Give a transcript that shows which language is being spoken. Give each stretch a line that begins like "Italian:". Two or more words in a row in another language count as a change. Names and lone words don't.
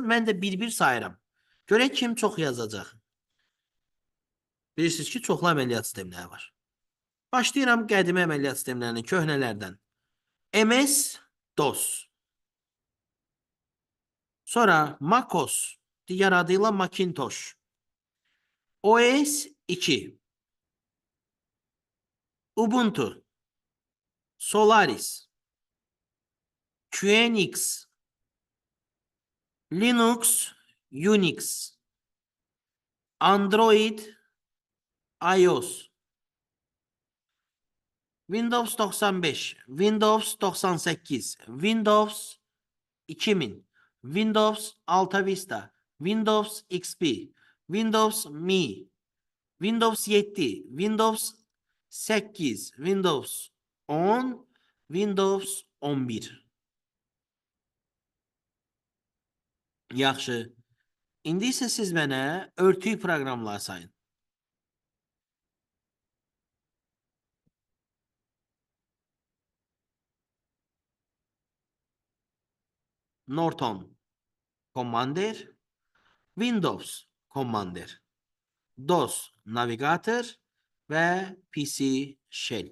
Azerbaijani: Mən də bir-bir sayıram. Görək kim çox yazacaq. Bilirsiniz ki, çoxlu əməliyyat sistemləri var. Başlayıram qədimi əməliyyat sistemlərini, köhnələrdən. MS-DOS. Sonra MacOS, digər adıyla Macintosh. OS 2, Ubuntu, Solaris, QNX, Linux, Unix, Android, iOS, Windows 95, Windows 98, Windows 2000, Windows Alta Vista, Windows XP, Windows Me, Windows 7, Windows 8, Windows 10, Windows 11. Yaxşı. İndi isə siz mənə örtük proqramlar sayın. Norton Commander, Windows Commander, DOS Navigator və PC Shell.